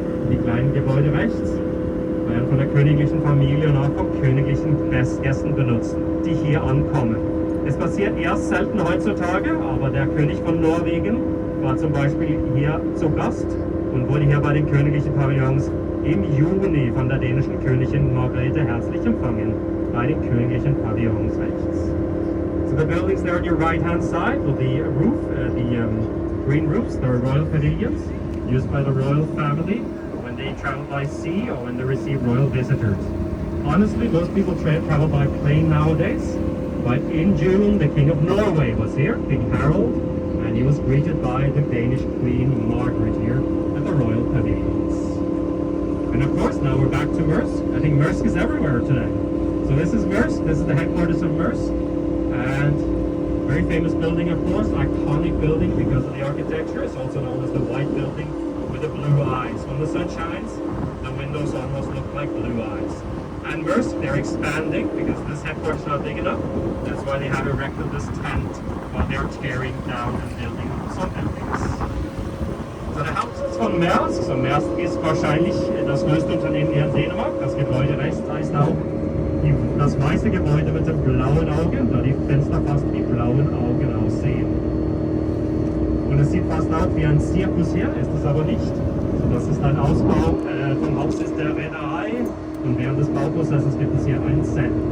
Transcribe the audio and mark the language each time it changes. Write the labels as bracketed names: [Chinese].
[German] Die kleinen Gebäude rechts werden von der königlichen Familie und auch von königlichen Gästen benutzt, die hier ankommen. Es passiert erst selten heutzutage, aber der König von Norwegen war zum Beispiel hier zu Gast und wurde hier bei den königlichen Pavillons im Juni von der dänischen Königin Margrethe herzlich empfangen, bei den königlichen Pavillons rechts. [English] So the buildings there on your right hand side with the roof, green roofs, they are royal pavilions used by the royal family when they travel by sea or when they receive royal visitors. Honestly, most people travel by plane nowadays, but in June the King of Norway was here, King Harald, and he was greeted by the Danish Queen Margaret here at the royal pavilions. And of course, now we're back to Maersk. I think Maersk is everywhere today. So this is Maersk, this is the headquarters of Maersk. And very famous building, of course, iconic building because of the architecture. It's also known as the White Building with the blue eyes. When the sun shines, the windows almost look like blue eyes. And Maersk, they're expanding because this headquarters is not big enough. That's why they have erected this tent while they're tearing down and building some buildings. [German] So der Hauptsitz von Maersk, so Maersk ist wahrscheinlich das größte Unternehmen hier in Dänemark. Das Gebäude rechts heißt auch das weiße Gebäude mit dem blauen Auge, da die Fenster fast wie blauen Augen aussehen. Und es sieht fast aus wie ein Zirkus hier, ist es aber nicht. So, das ist ein Ausbau vom Hauptsitz der Reederei und während des Bauprozesses gibt es hier ein Set.